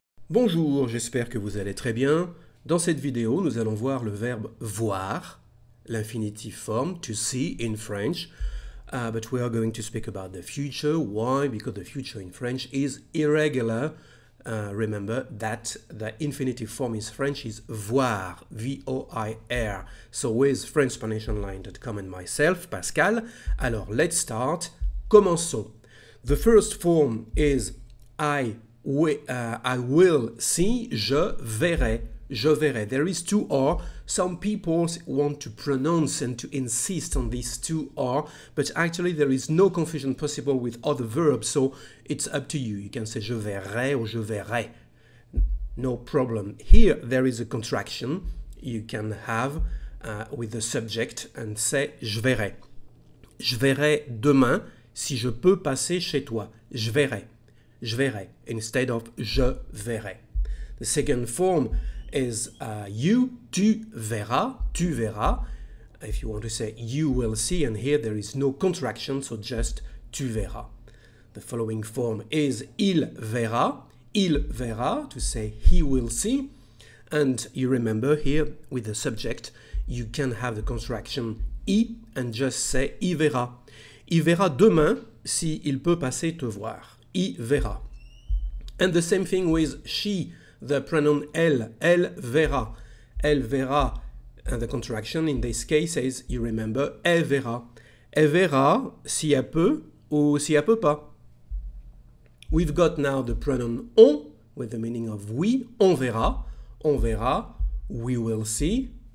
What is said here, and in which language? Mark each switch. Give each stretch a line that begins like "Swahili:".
French: Bonjour, j'espère que vous allez très bien. Dans cette vidéo, nous allons voir le verbe voir, l'infinitive form,
English: to see in French. But we are going to speak about the future. Why? Because the future in French is irregular. Remember that the infinitive form in French is voir, V-O-I-R. So with FrenchSpanishOnline.com and myself, Pascal.
French: Alors,
English: let's start.
French: Commençons.
English: The first form is I will see,
French: je verrai, je verrai.
English: There is two R. Some people want to pronounce and to insist on these two R, but actually there is no confusion possible with other verbs, so it's up to you. You can say
French: je verrai or je verrai.
English: No problem. Here there is a contraction you can have with the subject and say je verrai.
French: Je verrai demain si je peux passer chez toi. Je verrai. Je verrai,
English: instead of
French: je verrai.
English: The second form is you,
French: tu verras, tu verras.
English: If you want to say you will see, and here there is no contraction, so just
French: tu verras.
English: The following form is
French: il verra,
English: to say he will see. And you remember here with the subject, you can have the contraction I and just say il verra.
French: Il verra demain si il peut passer te voir. I verra.
English: And the same thing with she, the pronoun
French: elle verra. Elle verra,
English: and the contraction in this case is, you remember,
French: elle verra. Elle verra si elle peut ou si elle peut pas.
English: We've got now the pronoun on, with the meaning of we,
French: on verra,
English: we will see.